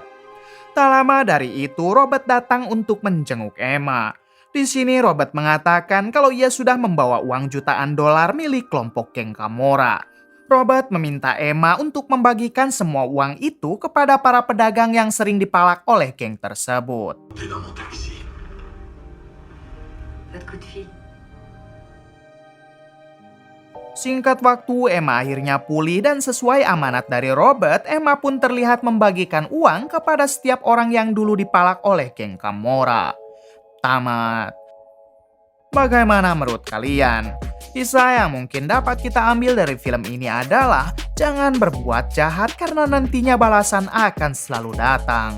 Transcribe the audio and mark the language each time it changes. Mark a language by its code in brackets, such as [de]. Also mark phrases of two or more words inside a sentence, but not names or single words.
[id] Tak lama dari itu Robert datang untuk menjenguk Emma. Di sini Robert mengatakan kalau ia sudah membawa uang jutaan dolar milik kelompok geng Camorra. Robert meminta Emma untuk membagikan semua uang itu kepada para pedagang yang sering dipalak oleh geng tersebut. [fr] Montez dans mon taxi. Votre coup de fil. [id] Singkat waktu, Emma akhirnya pulih dan sesuai amanat dari Robert, Emma pun terlihat membagikan uang kepada setiap orang yang dulu dipalak oleh geng Camorra. Tamat. Bagaimana menurut kalian? Kisah yang mungkin dapat kita ambil dari film ini adalah jangan berbuat jahat karena nantinya balasan akan selalu datang.